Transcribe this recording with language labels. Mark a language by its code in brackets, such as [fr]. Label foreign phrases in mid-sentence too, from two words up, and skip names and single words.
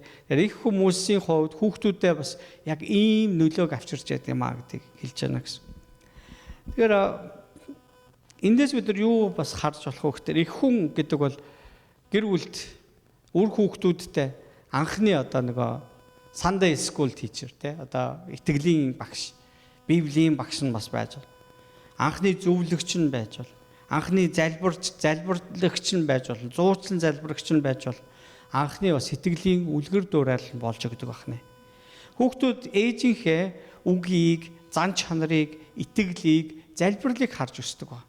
[mn] Тэгэхээр их хүмүүсийн хувьд хүүхдүүдээ бас яг ийм нөлөөг авчирч яадаг юм аа гэдгийг хэлж байна гэсэн. Тэгэхээр эндээс бид нар юу бас харж болох вэ гэхээр их хүн гэдэг бол гэр бүлд үр хүүхдүүдтэй анхны одоо нөгөө [en] Sunday school teacher [mn] те одоо итгэлийн багш, Библийн багш нь бас байж болно. Анхны зөвлөгч нь байж болно. Анхны залбирлагч нь байж болно. Зуучлан залбирагч нь байж болно. Анхны бас сэтгэлийн үлгэр дуурайл нь болж өгдөг байна. Хүүхдүүд ээжийнхээ үгийг, зан чанарыг, итгэлийг, залбирлыг харж өсдөг ба.